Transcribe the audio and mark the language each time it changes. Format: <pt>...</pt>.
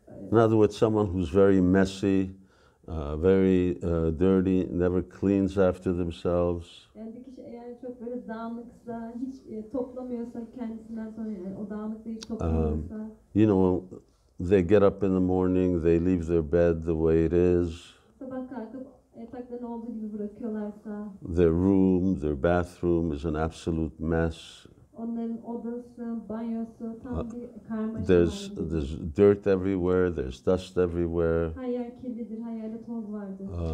<en>In other words, someone who's very messy, very dirty, never cleans after themselves.</en> <tr>yani bir kişi eğer çok böyle dağınıksa, hiç toplamıyorsa kendisinden sonra yani o dağınıklığı hiç toplamıyorsa.</tr> <en>You know, they get up in the morning, they leave their bed the way it is.</en> <tr>Sabah kalkıp yataklarını olduğu gibi bırakıyorlarsa.</tr> <en>Their room, their bathroom is an absolute mess.</en> <tr>Onların odası, banyosu tam bir karmaşa</tr> <en>There's</en> <tr>halindedir.</tr> <en>dirt everywhere, there's dust everywhere.</en> <tr>Her yer kirlidir, her yerde toz vardır.</tr>